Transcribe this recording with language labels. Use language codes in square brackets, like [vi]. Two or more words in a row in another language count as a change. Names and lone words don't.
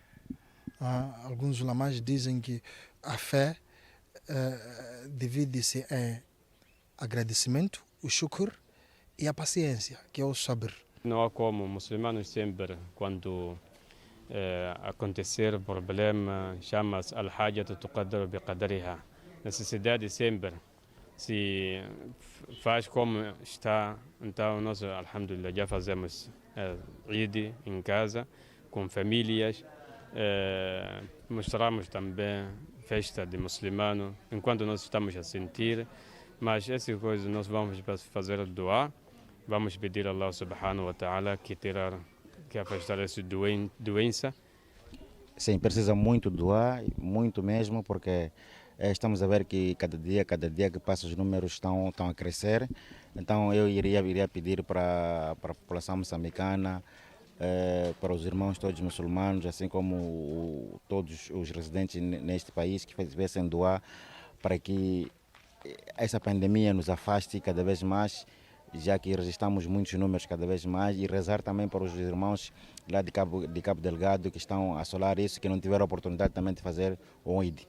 [pt] Alguns ulamás dizem que a fé divide-se em agradecimento, o shukr, e a paciência, que é o sabr. Não há como muçulmanos sempre, quando acontecer problema, chama-se [ar] الحاجة تقدر بقدرها. [pt] Necessidade sempre se faz como está, então nós, alhamdulillah, já fazemos Eid em casa, com famílias, mostramos também festa de muçulmano, enquanto nós estamos a sentir, mas essa coisa nós vamos fazer doar, vamos pedir a [ar] الله سبحانه وتعالى [pt] que afastar essa doença. Sim, precisa muito doar, muito mesmo, porque estamos a ver que cada dia que passa os números estão a crescer. Então eu iria pedir para a população moçambicana, para os irmãos todos muçulmanos, assim como todos os residentes neste país, que fizessem doar para que essa pandemia nos afaste cada vez mais, já que registramos muitos números cada vez mais, e rezar também para os irmãos lá de Cabo Delgado que estão a assolar isso, que não tiveram a oportunidade também de fazer o Eid.